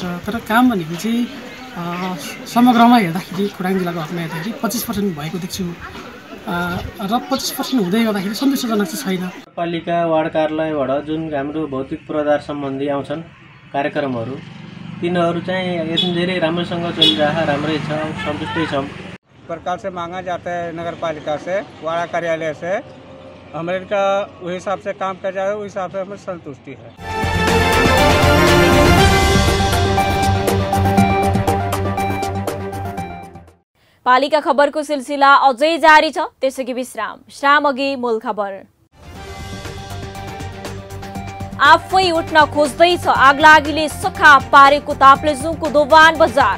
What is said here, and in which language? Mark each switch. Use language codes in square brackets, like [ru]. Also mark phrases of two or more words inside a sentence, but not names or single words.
[ne] तर काम भनेको चाहिँ समग्रमा हेर्दाखेरि खोटाङ जिल्लाको हकमा हेर्दाखेरि 25% भएको देख्छु र 25% हुँदै गर्दाखेरि सन्तोषजनक चाहिँ छैन। पालिका वार्ड कार्यालयबाट जुन हाम्रो भौतिक पूर्वाधार सम्बन्धी आउँछन् कार्यक्रमहरू तिनीहरू चाहिँ एकदम धेरै राम्रोसँग चलिरहेको राम्रै छ, सन्तुष्टै छौँ। [hi] प्रकार से मांगा जाता है नगर पालिका से, वाड़ा कार्यालय से, हमारे का उस हिसाब से काम किया जाए, उस हिसाब से हमें संतुष्टि है। [ne] पालिका खबरको सिलसिला अझै जारी छ, त्यसैगरी विश्राम अघि मूल खबर। आफै उठ्न खोज्दैछ आगलागीले सखा पारेको ताप्लेजुङको दोभान बजार।